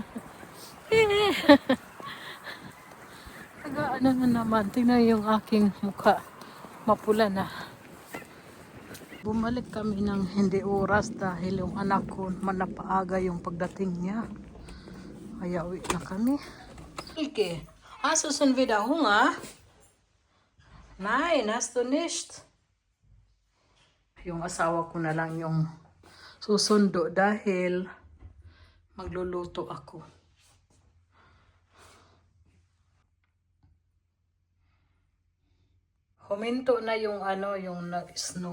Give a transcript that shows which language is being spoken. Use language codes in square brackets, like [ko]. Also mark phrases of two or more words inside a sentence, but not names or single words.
[tl] Na naman. Tingnan yung aking mukha. Mapula na. Bumalik kami ng hindi oras dahil yung anak ko manapaaga yung pagdating niya. Kaya uwi na kami. Okay. [de] Hast du schon wieder Hunger? Nein, hast du nicht. [tl] Yung asawa ko na lang yung susundo dahil magluluto ako. Huminto na yung yung nag-snow.